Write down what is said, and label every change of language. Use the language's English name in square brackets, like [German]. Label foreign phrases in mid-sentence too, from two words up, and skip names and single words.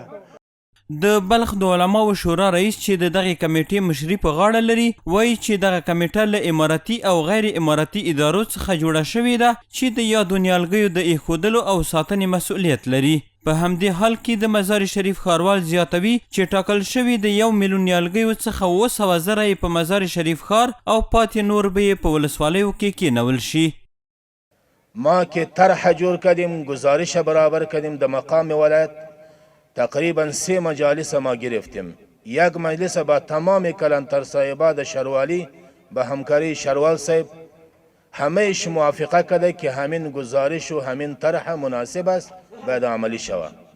[Pashto] د بلخ د علماو شورا رئیس چې د دغې کمیټې مشري په غاړه لري وایي چې دغه کمیټه له اماراتي او غیر اماراتي ادارو څخه جوړه شوې ده چې د یادو نیالګیو د ایښودلو او ساتنې مسؤلیت لري. په همدې حال کې د مزار شریف ښاروال زیاتوي چې ټاکل شوي د 1 میلیون نیالګیو څخه 700,000 یې په مزار شریف ښار او پاتې نور به یې په ولسوالیو کې کېنول شي. [Persian] ما که طرح جور کردیم، گزارش برابر کردیم. در مقام ولایت تقریبا 3 مجالس ما گرفتیم. یک مجلس با تمام کلانتر صاحبان شروالی به همکاری شروال صاحب همهش موافقه کرده که همین گزارش و همین طرح مناسب است باید عملی شود.